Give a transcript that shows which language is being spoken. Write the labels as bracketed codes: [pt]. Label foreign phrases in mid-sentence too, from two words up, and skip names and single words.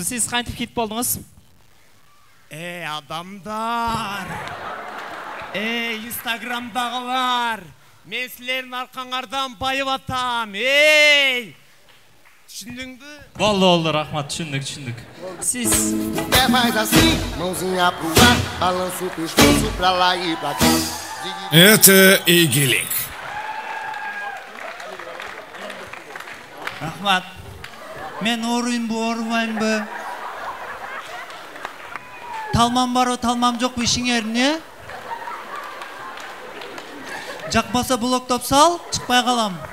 [ky] Сиз кантип хит болдуңуз? Адамдар! Инстаграмдагылар! Мен силердин аркаңардан байып атам! Түшүндүңбү? Болду, рахмат, түшүндүк. Сиз [pt] faz assim, mãozinha pro ar, balança o pescoço pra lá e pra cá. [ky] Это игилик. Рахмат. Мен оруймбу, орубаймбы? Талмам барбы, талмам жокпу ишиңерне? Жакпаса блоктоп сал, чыкпай калам.